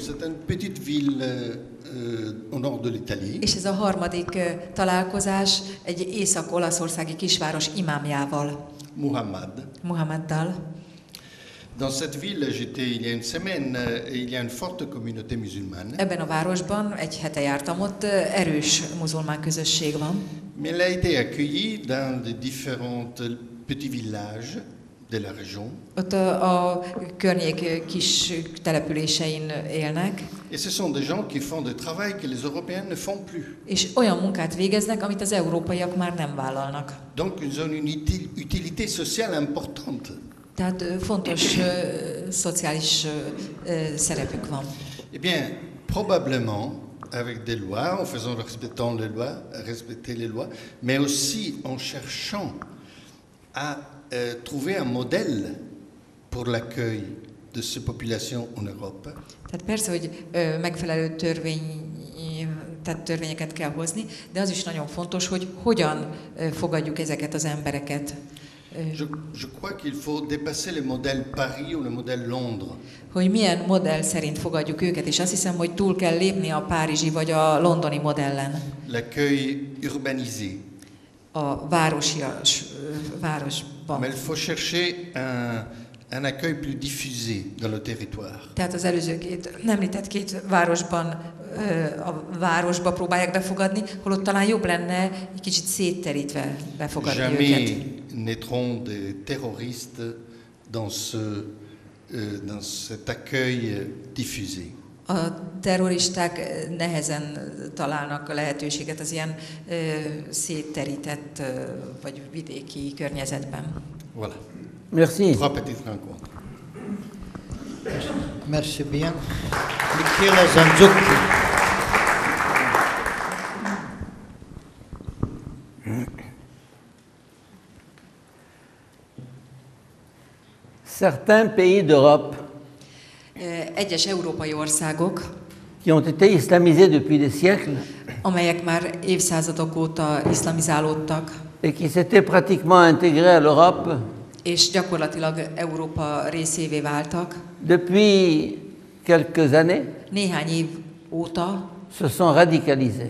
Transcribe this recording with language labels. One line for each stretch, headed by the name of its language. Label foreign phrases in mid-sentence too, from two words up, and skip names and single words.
French: C'est une petite ville au nord de l'Italie.
Hungarian: És ez a harmadik találkozás egy észak-olaszországi kisváros imámjával, Muhammaddal.
French: Dans cette ville, j'étais il y a une semaine, et il y a une forte communauté musulmane.
Hungarian: Ebben a városban egy hete jártam, ott erős muzulmán közösség van.
French: Mais elle a été accueillie dans de différents petits villages de la région.
Hungarian: Ott a környék kis településein élnek.
French: Et ce sont des gens qui font des travail que les Européens ne font plus.
Hungarian: És olyan munkát végeznek, amit az európaiak már nem vállalnak.
French: Donc ils ont une utilité sociale importante.
Hungarian: Tehát fontos szociális szerepük van.
French: Eh bien, probablement avec des lois, en faisant respecter les lois, mais aussi en cherchant à trouver un modèle pour l'accueil de ces populations en Europe.
Hungarian: Tehát persze, hogy megfelelő törvényeket kell hozni, de az is nagyon fontos, hogy hogyan fogadjuk ezeket az embereket.
French: Je crois qu'il faut dépasser le modèle Paris ou le modèle Londres.
Hungarian: Hogy milyen modell szerint fogadjuk őket, és azt hiszem, hogy túl kell lépni a párizsi vagy a londoni modellen.
French: L'accueil urbanisé.
Hungarian: A városban.
French: Mais il faut chercher un accueil plus diffusé dans le territoire.
Hungarian: Tehát az előző említett két városban a városba próbálják befogadni, holott talán jobb lenne egy kicsit szétterítve befogadni őket.
French: Jamais naîtront des terroristes dans cet accueil diffusé.
Hungarian: A terroristák nehezen találnak lehetőséget az ilyen szétterített vagy vidéki környezetben.
French: Voilà. Merci. Trois petites rencontres. Merci bien. Michela Zanzucchi. Certains pays d'Europe
Hungarian: Egyes európai országok,
French: qui ont été islamisés depuis des siècles
Hungarian: amelyek már évszázadok óta iszlamizálódtak,
French: et qui s'étaient pratiquement intégrés à l'Europe,
Hungarian: és gyakorlatilag Európa részévé váltak,
French: depuis quelques années,
Hungarian: néhány év óta
French: se sont radicalisés.